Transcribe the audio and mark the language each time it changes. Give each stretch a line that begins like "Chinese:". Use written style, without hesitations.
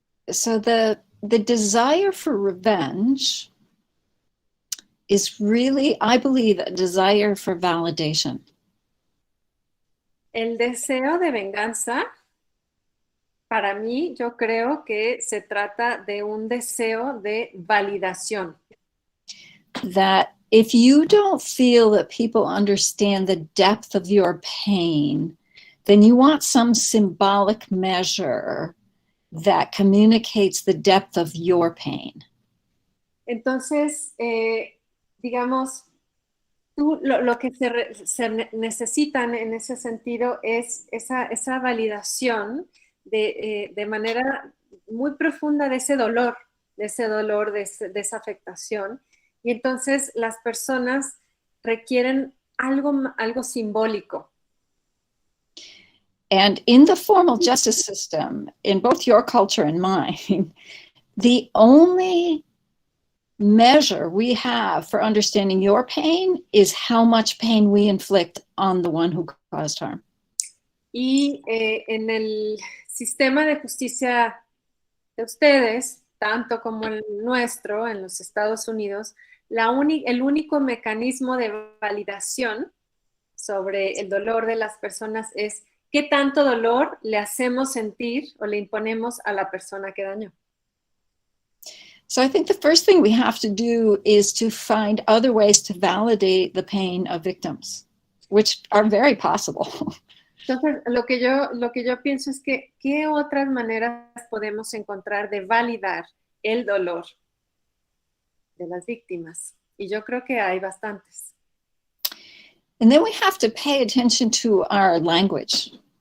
English: So the desire for revenge is really, I believe, a desire for validation.
Spanish: El deseo de venganza, para mí, yo creo que se trata de un deseo de validación.
English: That if you don't feel that people understand the depth of your pain, then you want some symbolic measure that communicates the depth of your pain.
Spanish: Entonces, digamos, lo que se necesitan en ese sentido es esa validación de manera muy profunda de ese dolor, de esa afectación. Y entonces las personas requieren algo simbólico.
English: And in the formal justice system, in both your culture and mine, the only measure we have for understanding your pain is how much pain we inflict on the one who caused harm.
Spanish: Y en el sistema de justicia de ustedes, tanto como el nuestro en los Estados Unidos, el único mecanismo de validación sobre el dolor de las personas es qué tanto dolor le hacemos sentir o le imponemos a la persona que dañó.
English: So I think the first thing we have to do is to find other ways to validate the pain of victims, which are very possible.
Spanish: Entonces, lo que yo pienso es que ¿qué otras maneras podemos encontrar de validar el dolor de las víctimas? Y yo creo que hay bastantes.
English: And then we have to pay attention to our language.